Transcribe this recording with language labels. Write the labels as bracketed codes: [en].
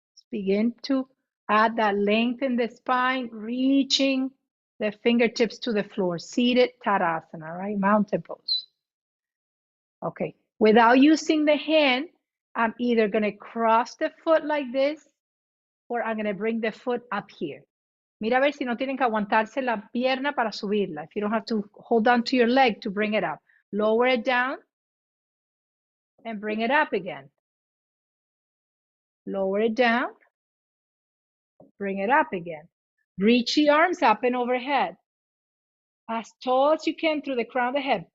[en] Begin to add that length in the spine, reaching the fingertips to the floor. Seated Tadasana, right? Mountain pose. Okay. Without using the hand, I'm either going to cross the foot like this, or I'm going to bring the foot up here. [es] Mira a ver si no tienen que aguantarse la pierna para subirla. [en] If you don't have to hold on to your leg to bring it up. Lower it down and bring it up again. Lower it down, bring it up again. Reach the arms up and overhead. As tall as you can through the crown of the head.